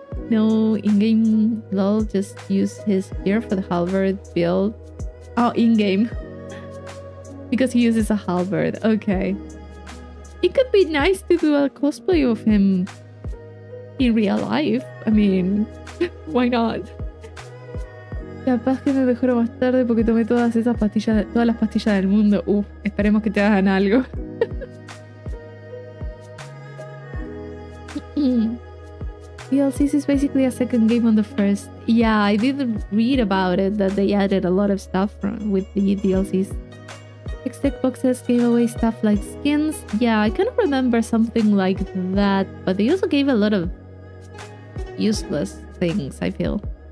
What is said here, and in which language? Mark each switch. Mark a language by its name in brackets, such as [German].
[English] No, in-game lol, just use his gear for the halberd build. Oh, in-game. Because he uses a halberd. Okay. It could be nice to do a cosplay of him in real life. I mean, why not? [Spanish] Capaz que me mejoro más tarde porque tomé todas las pastillas del mundo. Esperemos que te hagan algo. [English] DLCs is basically a second game on the first. Yeah, I did read about it, that they added a lot of stuff with the DLCs. Tech boxes gave away stuff like skins. Yeah, I kind of remember something like that, but they also gave a lot of useless things, I feel.